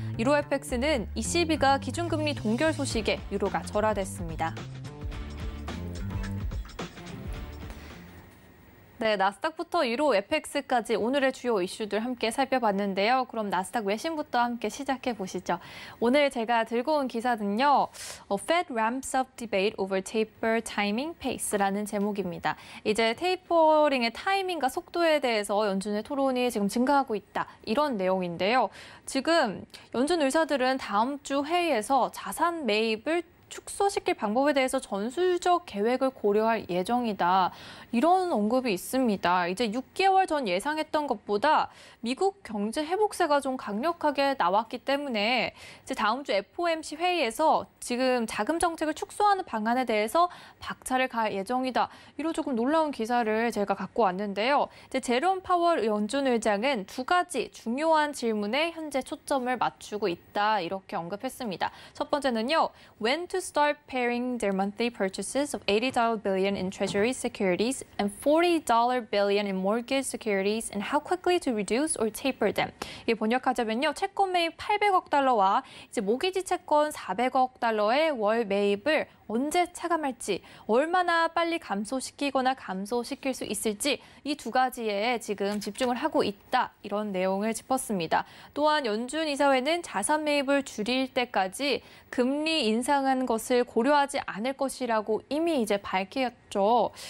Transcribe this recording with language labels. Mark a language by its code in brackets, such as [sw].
[ko] 유로 FX는 ECB가 기준금리 동결 소식에 유로가 절하됐습니다. 네, 나스닥부터 유로 FX까지 오늘의 주요 이슈들 함께 살펴봤는데요. 그럼 나스닥 외신부터 함께 시작해 보시죠. 오늘 제가 들고 온 기사는요. [en] Fed ramps up debate over taper timing pace라는 [ko] 제목입니다. 이제 테이퍼링의 타이밍과 속도에 대해서 연준의 토론이 지금 증가하고 있다. 이런 내용인데요. 지금 연준 의사들은 다음 주 회의에서 자산 매입을 축소시킬 방법에 대해서 전술적 계획을 고려할 예정이다. 이런 언급이 있습니다. 이제 6개월 전 예상했던 것보다 미국 경제 회복세가 좀 강력하게 나왔기 때문에 이제 다음 주 FOMC 회의에서 지금 자금 정책을 축소하는 방안에 대해서 박차를 가할 예정이다. 이런 조금 놀라운 기사를 제가 갖고 왔는데요. 이제 제롬 파월 연준 의장은 두 가지 중요한 질문에 현재 초점을 맞추고 있다. 이렇게 언급했습니다. 첫 번째는요. [en] When to start pairing their monthly purchases of $80 billion in treasury securities and $40 billion in mortgage securities and how quickly to reduce or taper them. [ko] 이게 번역하자면요. 채권 매입 800억 달러와 이제 모기지 채권 400억 달러의 월 매입을 언제 차감할지, 얼마나 빨리 감소시키거나 감소시킬 수 있을지 이 두 가지에 지금 집중을 하고 있다. 이런 내용을 짚었습니다. 또한 연준 이사회는 자산 매입을 줄일 때까지 금리 인상한 것을 고려하지 않을 것이라고 이미 이제 밝혔죠.